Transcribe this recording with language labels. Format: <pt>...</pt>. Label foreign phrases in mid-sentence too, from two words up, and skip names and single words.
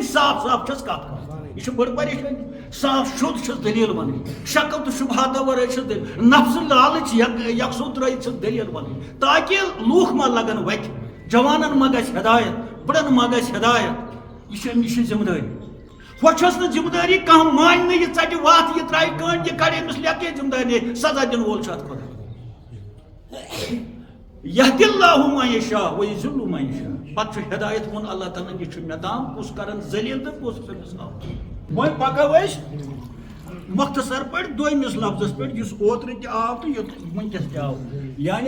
<ks>صاف چھس کتھ کران. یہِ چھِ بٔڑ پریشٲنی. صاف شوٚد چھس دٔلیٖل ونٕنۍ. شکل تہٕ شُبہاتو ورٲے چھس دٔلیٖل. نفسہٕ لالٕچ یکسو ترٲیِتھ چھس دٔلیٖل ونٕنۍ تاکہِ لوٗکھ ما لگن وتہِ. جوانن ما گژھِ ہدایت. بڑن ما گژھِ ہدایت. یہِ چھِ ذمہٕ دٲری. چھس نا ذمہ داری کم مان یہ ژٹہِ وتھ یہ ترٛایہِ کٔنڈ یہ کڑِ أمِس لیکھے ذمہ داری سزا دِنہٕ وول چھُ اتھ خۄدا</ks> <ar>یہدی اللہ من یشاء ویضل من یشاء</ar> <ks>پتہٕ چھُ ہدایت ووٚن اللہ تعالیٰ یہ چھُ مےٚ تام کُس کرن ذلیل تہٕ کُس چھُنس آو وۄنۍ پکو أسۍ مختصر پٲٹھۍ دویمِس لفظس پٮ۪ٹھ یُس اوترٕ تہِ آو تہٕ وٕنکٮ۪س تہِ آو یعنی</ks>